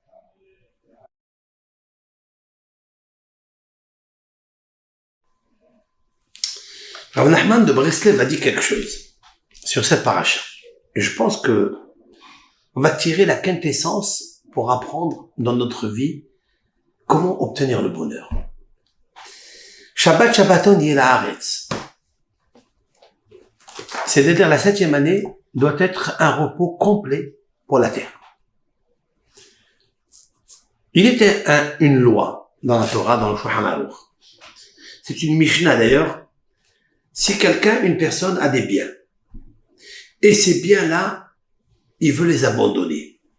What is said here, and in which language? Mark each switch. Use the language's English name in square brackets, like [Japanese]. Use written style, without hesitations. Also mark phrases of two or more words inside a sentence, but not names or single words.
[French] Rav Nachman de Breslev a dit quelque chose sur cette paracha. Et je pense que on va tirer la quintessence pour apprendre dans notre vie comment obtenir le bonheur. [Hebrew] שבת שבתון יהיה לארץ. [French] C'est-à-dire la 7e année doit être un repos complet pour la terre. Il était une loi dans la Torah, dans le Shulchan Aruch. C'est une Mishnah d'ailleurs. Si une personne a des biens, et ces biens-là, il veut les abandonner.